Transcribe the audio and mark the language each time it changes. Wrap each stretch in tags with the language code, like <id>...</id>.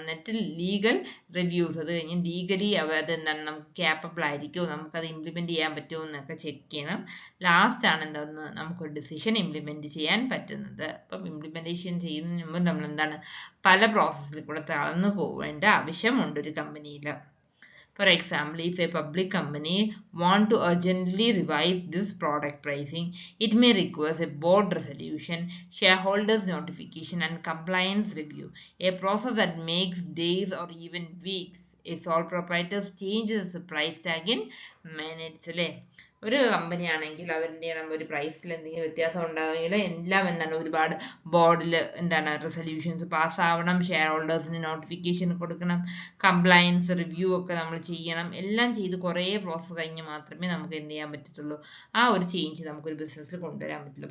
<ml>എന്നിട്ട് legal reviews, അത് കഴിഞ്ഞ് ലീഗലി അത് എന്താണ് നമുക്ക് ക്യാപ്പബിൾ ആയിരിക്കുമോ, നമുക്കത് ഇംപ്ലിമെന്റ് ചെയ്യാൻ പറ്റുമോ എന്നൊക്കെ ചെക്ക് ചെയ്യണം. ലാസ്റ്റ് ആണ് എന്താന്ന് നമുക്കൊരു ഡിസിഷൻ ഇംപ്ലിമെന്റ് ചെയ്യാൻ പറ്റുന്നത്. അപ്പം ഇംപ്ലിമെന്റേഷൻ ചെയ്യുന്നതിന് മുമ്പ് നമ്മൾ എന്താണ് പല പ്രോസസ്സിൽ കൂടെ തളർന്നു പോവേണ്ട ആവശ്യമുണ്ട് ഒരു കമ്പനിയിൽ.</ml> <en>For example, if a public company want to urgently revise this product pricing, it may require a board resolution, shareholders notification and compliance review, a process that makes days or even weeks. A sole proprietor changes the price tag in minutes അല്ലേ.</en> <ml>ഒരു company ആണെങ്കിൽ അവരുടെ ഒരു പ്രൈസിൽ എന്തെങ്കിലും വ്യത്യാസം ഉണ്ടാവുമെങ്കിൽ എല്ലാം എന്താണ് ഒരുപാട് ബോർഡിൽ എന്താണ് റെസൊല്യൂഷൻസ് പാസ്സാവണം, ഷെയർ ഹോൾഡേഴ്സിന് നോട്ടിഫിക്കേഷൻ കൊടുക്കണം, കംപ്ലയൻസ് റിവ്യൂ ഒക്കെ നമ്മൾ ചെയ്യണം. എല്ലാം ചെയ്ത് കുറേ പ്രോസസ്സ് കഴിഞ്ഞ് മാത്രമേ നമുക്ക് എന്ത് ചെയ്യാൻ പറ്റത്തുള്ളൂ, ആ ഒരു ചേഞ്ച് നമുക്കൊരു ബിസിനസ്സിൽ കൊണ്ടുവരാൻ പറ്റില്ല.</ml>